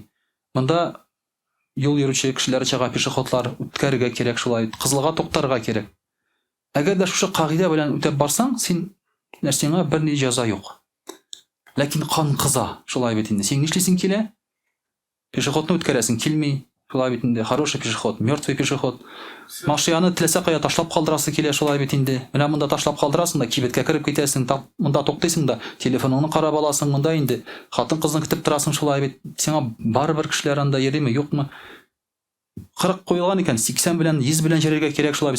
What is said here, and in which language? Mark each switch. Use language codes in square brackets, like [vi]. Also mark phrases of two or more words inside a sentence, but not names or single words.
[tt] Монда юл йөрүче кешеләр чыга, пешеходлар үткәрергә кирәк, шулай кызылга туктарга кирәк. Әгәр дә шушы кагыйдә белән үтәп барсаң, син нәрсәңә берни җәза юк. Ләкин кан кыза, шулай бит инде. Син нишлисең килә? Пешеходны үткәрәсең килми. Шулай бит инде. [ru] Хороший пешеход, мертвый пешеход. [tt] Машинаны теләсә кая ташлап калдырасы килә, шулай бит инде. Менә монда ташлап калдырасың да, кибеткә кирип китәсең, монда туктыйсың да, телефоныңны карап аласың монда инде. Хатын-кызны көтеп торасың, шулай бит. Сиңа барыбер кешеләр анда йөриме, юкмы? 40 куелган икән, 80 белән, 100 белән җөрергә кирәк, шулай бит.